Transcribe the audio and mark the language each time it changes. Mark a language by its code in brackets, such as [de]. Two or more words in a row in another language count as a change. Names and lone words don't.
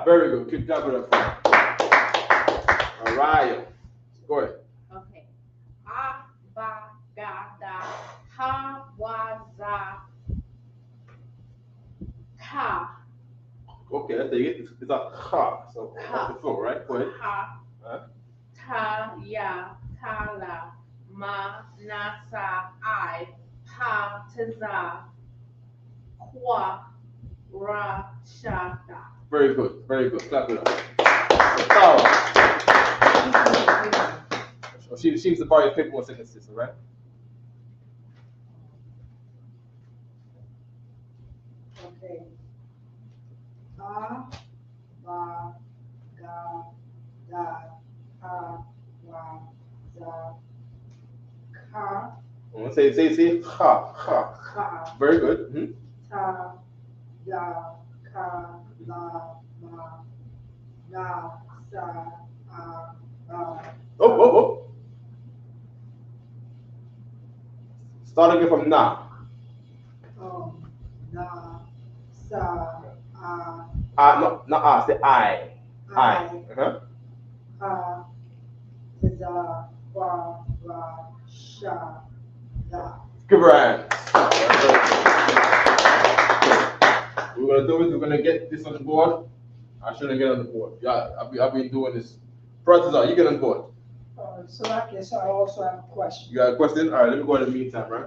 [en] Very good. Keep that up. All right. Go ahead. [ar] Okay. أبجد هوز كا. [en] Okay, let's take it. It's a ha. So [ar] Ha. [en] off the floor, right? Go ahead. [ar] Ha, [en] Huh? [ar] تا يا تا لا ما نا سا ع فا تا قا را شا دا. [en] Very good, very good. Clap it up. Tara. She needs to borrow your paper 1 second, sister, right? Okay. [ar] با با جا دا ها وا زا كا, [en] I'm gonna say ha. [ar] ka, [en] Very good. Mm-hmm. [ar] تا يا كا لا ما نا سا با. [en] Oh. Start again from na. [ar] نا سا, [en] No, not ah, say I. Uh-huh. [ar] ha, زا وا را شا دا. [en] Give her a hand. We're gonna get this on the board. I shouldn't get on the board. Yeah, I've been doing this. Francis, you get on the board. So I guess I also have a question. You got a question? All right, let me go in the meantime, right?